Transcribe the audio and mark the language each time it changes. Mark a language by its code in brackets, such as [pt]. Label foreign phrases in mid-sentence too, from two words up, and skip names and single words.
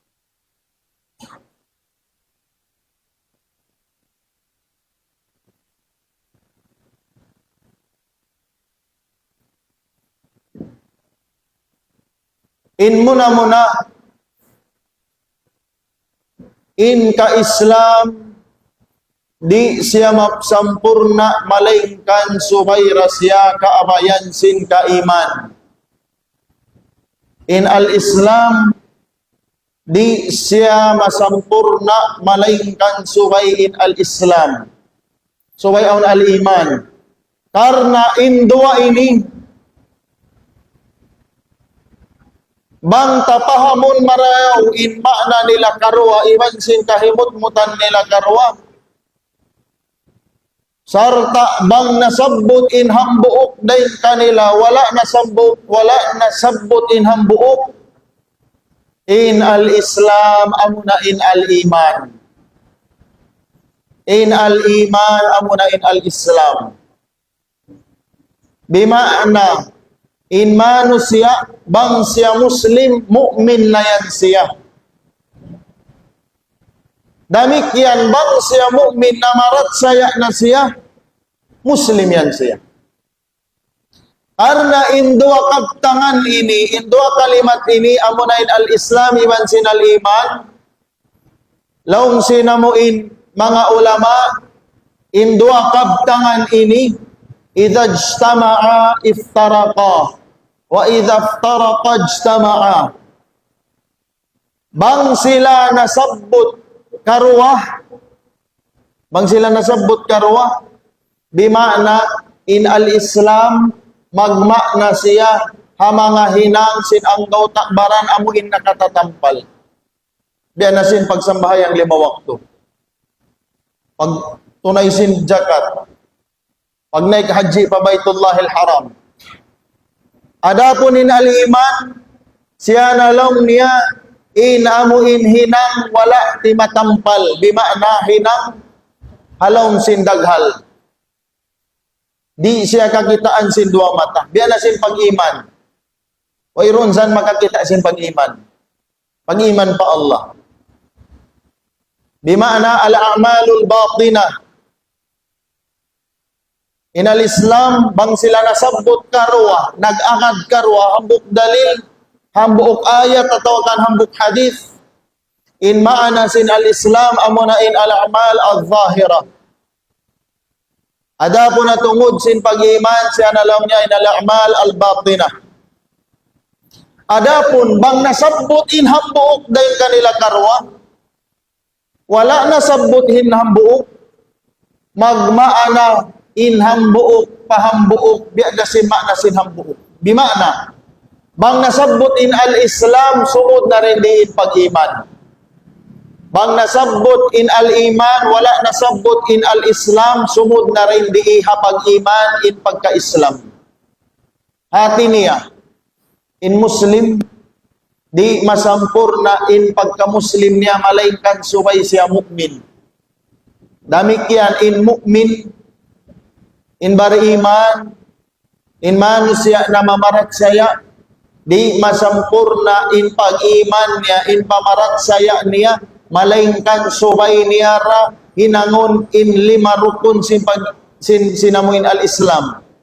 [tsg] in muna in ka-Islam di siya sampurna malengkan subayra siya kaabayan sin kaiman. In al-Islam di siya masampurna malengkan subay in al-Islam. Subay on al-iman. Karena in dua ini bang tapahamon marayaw in makna nila karwa iban sin kahimut-mutan nila karwa. sarta bang nasabbot in hambuok day kanila wala nasabbot in hambuok in al-Islam amuna in al-iman. In al-iman amuna in al-Islam. Bima'na in manusia bang siya muslim mukmin na yan siya. Damikian bang siya mukmin na marat saya na siya muslim yan siya. Karena indua kaptangan ini, indua kalimat ini amunain al-Islam iban sin al-iman. Laung sinamuin mga ulama, indua kaptangan ini [ar] إذا اجتمعا افترقا وإذا افترقا اجتمعا. [tsg] Bang sila nasabbut karuah, bang sila nasabbut karuah, bima'na in al-Islam magmakna siya hamanga hinang sin ang daw takbaran amuin nakatatampal. Biyan na sin pagsambahayang 5 waktu. Pag tunay sin zakat, pag naik haji pa Baitullahil Haram. Adapun in al-iman, siya nalong niya in amuin hinang wala ti matampal. Bima'na hinang halong sin daghal. Di siya kakitaan sin 2 mata. Biyan na sin pag-iman. O iron san makakita sin pag-iman. Pag-iman pa Allah. Bima'na [ar] الأعمال الباطنة. [tsg] Inal Islam bang sila nasabbot karwa, nag-akad karwa, hambuk dalil, hambuk ayat atau kan hambuk hadis. In ma'ana sin al-Islam amuna in [ar] الأعمال الظاهرة. [tsg] Adapun na tungod sin pag-iman siya nalam niya in [ar] الأعمال الباطنة. [tsg] Adapun bang nasabbot in hambuk dahil kanila karwa, wala nasabbot in hambuk, magmaana in hambuok pahambuok biada sin makna sin hambuok. Bimana bang nasabbot in al-Islam sumod na rin din pag-iman. Bang nasabbot in al-iman wala nasabbot in al-Islam sumod na rin di pag-iman in pagka-Islam. Hati niya in Muslim di masampurna in pagka-Muslim niya malaikan subay siya mukmin. Damikian in mukmin in beriman, in manusia na mamarat saya, di masampurna in pag-iman niya, in pamarat saya niya, malaingkan subay niya ra, hinangon in 5 rukun sinamuin al-Islam.